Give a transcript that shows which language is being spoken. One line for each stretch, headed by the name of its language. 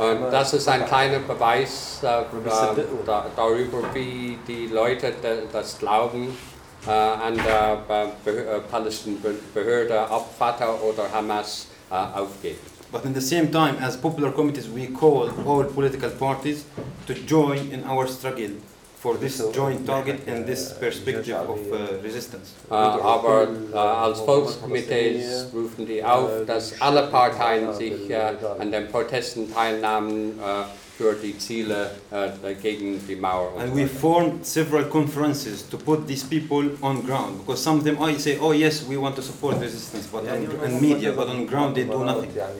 German: Das ist ein kleiner Beweis darüber, wie die Leute das Glauben an der palästinensischen Behörde, ob Fatah oder Hamas, aufgeben.
English: But in the same time, as popular committees, we call all political parties to join in our struggle for this joint target and this perspective of resistance.
German: Aber als Volkskomitees rufen die auf, dass alle Parteien sich an den Protesten teilnahmen für die Ziele gegen die Mauer.
English: And we formed several conferences to put these people on ground, because some of them I say, oh yes, we want to support resistance, but on media, but on ground they do nothing.